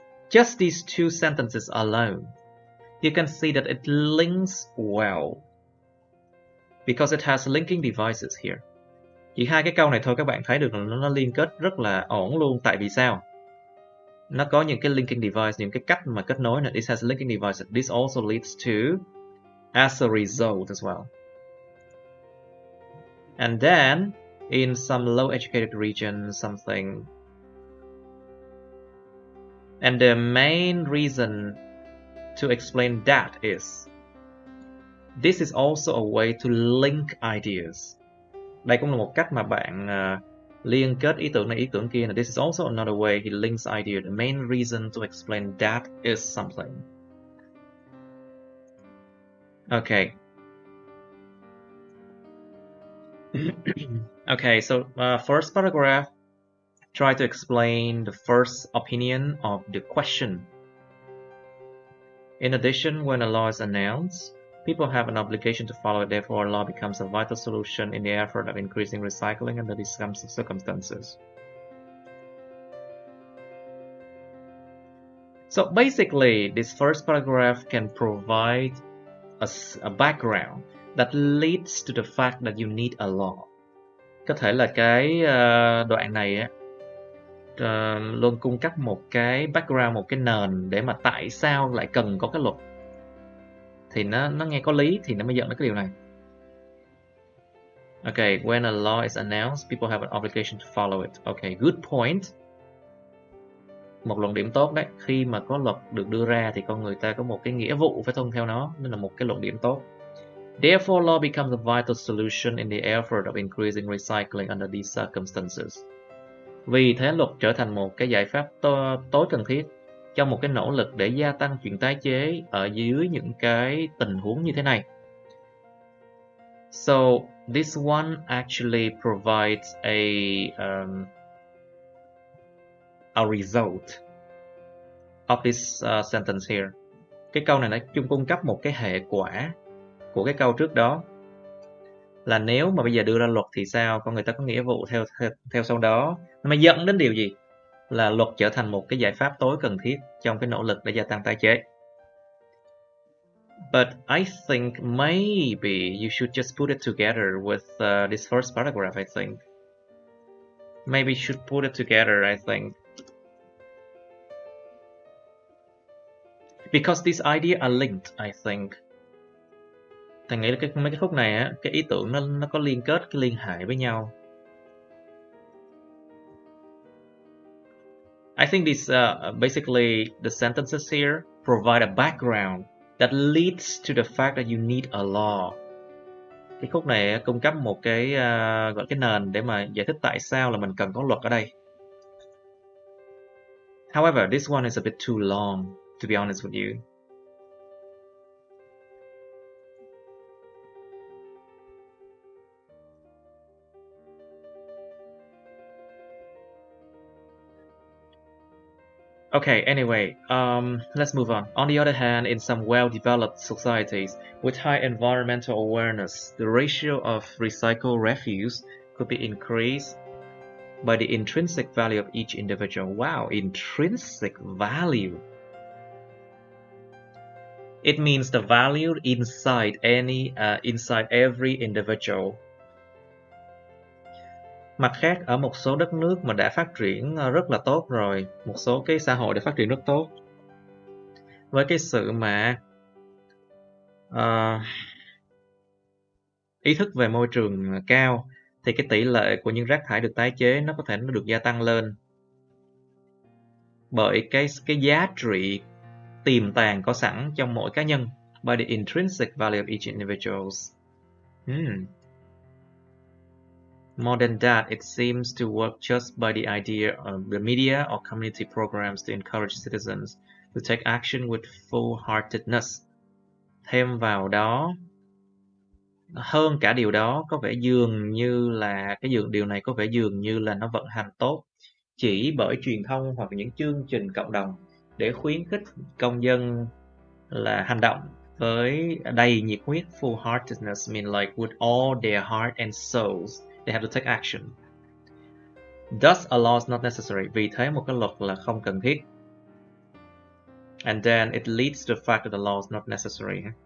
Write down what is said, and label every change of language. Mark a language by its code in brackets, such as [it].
[en] Just these two sentences alone, you can see that it links well because it has linking devices here. [vi] Chỉ hai cái câu này thôi các bạn thấy được là nó liên kết rất là ổn luôn. Tại vì sao? Nó có những cái linking device, những cái cách mà kết nối này. [en] This has linking devices. This also leads to as a result as well. And then in some low educated regions, something. And the main reason to explain that is this is also a way to link ideas. [vi] Đây cũng là một cách mà bạn liên kết ý tưởng này ý tưởng kia. [en] This is also another way he links idea. The main reason to explain that is something. Okay. Okay, so first paragraph, try to explain the first opinion of the question. In addition, when a law is announced, people have an obligation to follow it. Therefore, a law becomes a vital solution in the effort of increasing recycling under these circumstances. So basically, this first paragraph can provide a background that leads to the fact that you need a law. [vi] Có thể là cái đoạn này luôn cung cấp một cái background, một cái nền để mà tại sao lại cần có cái luật. Thì nó nghe có lý thì nó mới dẫn đến cái điều này. [en] Okay, when a law is announced, people have an obligation to follow it. Okay, good point. [vi] Một luận điểm tốt đấy. Khi mà có luật được đưa ra thì con người ta có một cái nghĩa vụ phải tuân theo nó, nên là một cái luận điểm tốt. [en] Therefore, law becomes a vital solution in the effort of increasing recycling under these circumstances. [vi] Vì thế luật trở thành một cái giải pháp tối cần thiết trong một cái nỗ lực để gia tăng chuyện tái chế ở dưới những cái tình huống như thế này. [en] So this one actually provides a result of this sentence here. [vi] Cái câu này nó chung cung cấp một cái hệ quả của cái câu trước đó, là nếu mà bây giờ đưa ra luật thì sao, con người ta có nghĩa vụ theo sau đó. Nó mới dẫn đến điều gì? Là luật trở thành một cái giải pháp tối cần thiết trong cái nỗ lực để gia tăng tái chế. [en] But I think maybe you should just put it together with this first paragraph, I think. Maybe you should put it together, I think. Because these ideas are linked, I think. [vi] Thằng nghĩ là mấy cái khúc này á, cái ý tưởng nó có liên kết, cái liên hệ với nhau. [en] I think this basically the sentences here provide a background that leads to the fact that you need a law. [vi] Cái khúc này cung cấp một cái gọi cái nền để mà giải thích tại sao là mình cần có luật ở đây. [en] However, this one is a bit too long, to be honest with you. Okay, anyway, let's move on. On the other hand, in some well-developed societies with high environmental awareness, the ratio of recycled refuse could be increased by the intrinsic value of each individual. Wow, intrinsic value. It means the value inside every individual. [vi] Mặt khác, ở một số đất nước mà đã phát triển rất là tốt rồi, một số cái xã hội đã phát triển rất tốt, với cái sự mà ý thức về môi trường cao, thì cái tỷ lệ của những rác thải được tái chế nó có thể nó được gia tăng lên bởi cái giá trị tiềm tàng có sẵn trong mỗi cá nhân, [en] by the intrinsic value of each individual. More than that, it seems to work just by the idea of the media or community programs to encourage citizens to take action with full-heartedness. [vi] Thêm vào đó, hơn cả điều đó, có vẻ dường như là điều này có vẻ dường như là nó vận hành tốt chỉ bởi truyền thông hoặc những chương trình cộng đồng để khuyến khích công dân là hành động với đầy nhiệt huyết. [en] Full-heartedness mean like with all their heart and souls. They have to take action. Thus, a law is not necessary. [vi] Vì thế một cái luật là không cần thiết. [en] And then it leads to the fact that the law is not necessary.